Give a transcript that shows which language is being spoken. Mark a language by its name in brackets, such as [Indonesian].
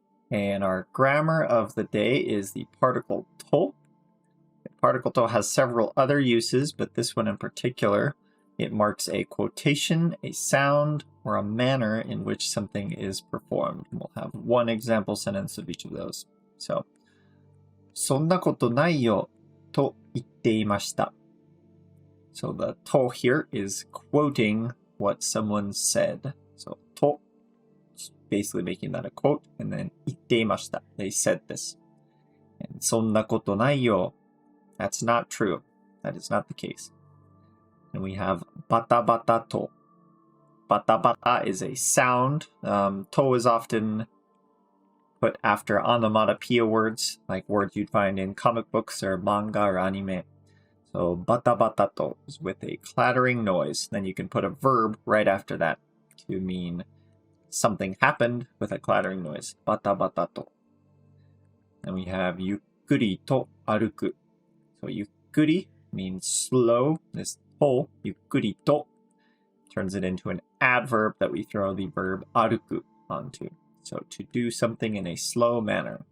[English] And our grammar of the day is the particle to. The particle to has several other uses, but this one in particular, it marks a quotation, a sound, or a manner in which something is performed. We'll have one example sentence of each of those. [Japanese] So, そんなことないよと言っていました。 [English] So the to here is quoting what someone said. So と basically making that a quote, and then 言っていました. They said this. [Japanese] And そんなことないよ. [English] That's not true. That is not the case. And we have バタバタと. Bata bata is a sound. To is often put after onomatopoeia words, like words you'd find in comic books or manga or anime. So bata bata to is with a clattering noise. Then you can put a verb right after that to mean something happened with a clattering noise. Bata bata to. And we have [Japanese] ゆっくりと歩く. [English] So ゆっくり means slow. This to, ゆっくりと, turns it into an adverb that we throw the verb 歩く onto. So to do something in a slow manner.